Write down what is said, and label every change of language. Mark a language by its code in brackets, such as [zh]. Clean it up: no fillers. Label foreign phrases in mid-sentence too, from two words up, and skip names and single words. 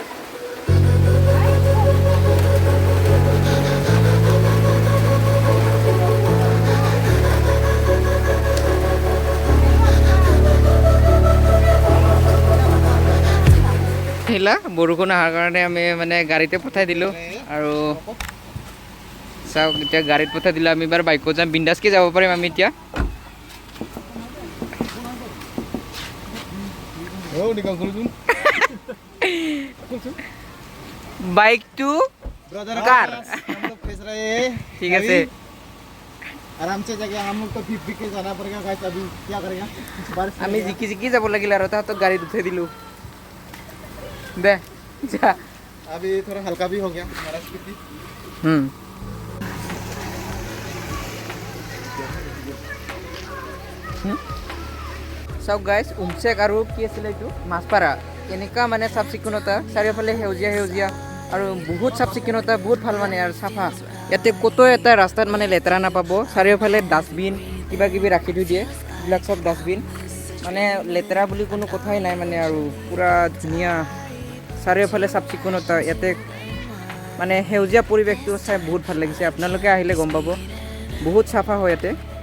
[as] আহিলা বৰষুণ অহাৰ কাৰণে আমি মানে গাড়ীতে পঠাই দিলোঁ আৰু চাওক এতিয়া গাড়ীত পঠাই দিলোঁ আমি এবাৰ বাইকত যাম বিন্দাছকৈ যাব পাৰিম আমি এতিয়া [en] bike to car [hi] ठीक है आराम से जाके हम लोग तो भीग के जाना पड़ेगा गाइस अभी क्या करेगा बारिश [as] আমি জিকি জিকি যাব লাগিল আৰু তাহাঁতক গাড়ীত উঠাই দিলোঁ দে যা [hi] अभी थोड़ा हल्का भी हो गया हमारा स्पीड [as] চাওক গাইজ উমচেক আৰু কি আছিলে এইটো মাছপাৰা এনেকুৱা মানে চাফ চিকুণতা চাৰিওফালে সেউজীয়া সেউজীয়া আৰু বহুত চাফ চিকুণতা বহুত ভাল মানে আৰু চাফা ইয়াতে ক'তো এটা ৰাস্তাত মানে লেতেৰা নাপাব চাৰিওফালে ডাষ্টবিন কিবা কিবি ৰাখি থৈ দিয়ে এইবিলাক চব ডাষ্টবিন মানে লেতেৰা বুলি কোনো কথাই নাই মানে আৰু পূৰা ধুনীয়া চাৰিওফালে চাফ চিকুণতা ইয়াতে মানে সেউজীয়া পৰিৱেশটো চাই বহুত ভাল লাগিছে আপোনালোকে আহিলে গম পাব বহুত চাফা হয় ইয়াতে